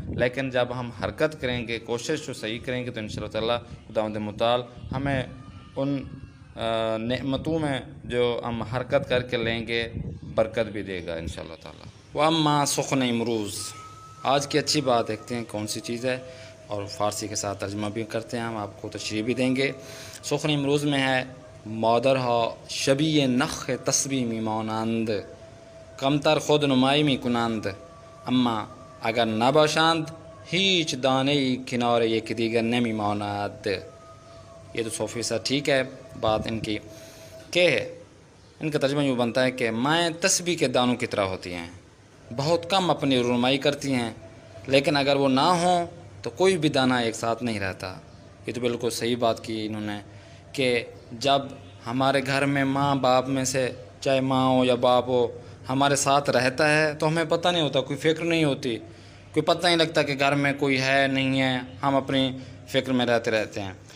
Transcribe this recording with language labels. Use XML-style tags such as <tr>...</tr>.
<ur>لیکن جب ہم حرکت کریں گے، کوشش جو صحیح کریں گے، تو انشاءاللہ تعالیٰ خداوند متعال ہمیں ان نعمتوں میں جو ہم حرکت کر کے لیں گے برکت بھی دے گا انشاءاللہ تعالیٰ.</ur> <fa>وَأَمَّا سُخْنِ امروز،</fa> <ur>آج کی اچھی بات دیکھتے ہیں کون سی چیز ہے، اور فارسی کے ساتھ ترجمہ بھی کرتے ہیں، ہم آپ کو تشریح بھی دیں گے.</ur> <fa>سخن امروز</fa> <ur>میں ہے</ur> <fa>مادر ہا شبیہ نخ تسبیمی مانند، کمتر خود نمائی می کنند، اما اگر نباشند هیچ دانه‌ای کنار یکدیگر نمی ماند.</fa> <ur>یہ تو 100% ٹھیک ہے بات ان کی کہ ان کا ترجمہ یوں بنتا ہے کہ مائیں تسبیح کے دانوں کی طرح ہوتی ہیں، بہت کم اپنی رونمائی کرتی ہیں، لیکن اگر وہ نہ ہوں تو کوئی بھی دانہ ایک ساتھ نہیں رہتا. یہ تو بالکل صحیح بات کی انہوں نے کہ جب ہمارے گھر میں ماں باپ میں سے چاہے ماں ہو یا باپ ہو ہمارے ساتھ رہتا ہے تو ہمیں پتہ نہیں ہوتا، کوئی فکر نہیں ہوتی، کوئی پتہ نہیں لگتا کہ گھر میں کوئی ہے نہیں ہے، ہم اپنی فکر میں رہتے ہیں.</ur>